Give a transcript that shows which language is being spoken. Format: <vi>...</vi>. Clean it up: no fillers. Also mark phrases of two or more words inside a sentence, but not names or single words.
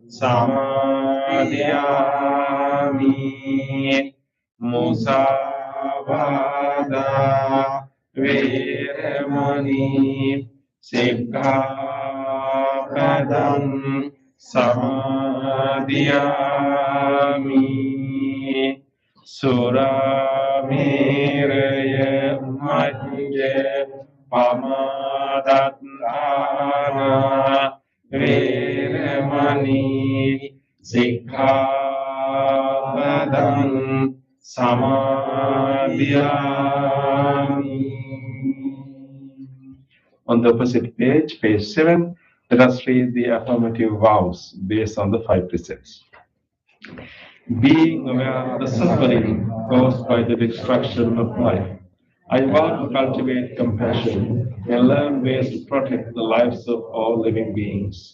<pi>samadhiyami, musāvāda veramani sikkhapadang samadhiyami, surameraya majja pamadatthāna veramani Vemani Sikkhapadam Samadhiyami.</pi> <en>On the opposite page, page 7, let us read the affirmative vows based on the 5 precepts. Being aware of the suffering caused by the destruction of life, I vow to cultivate compassion and learn ways to protect the lives of all living beings.</en>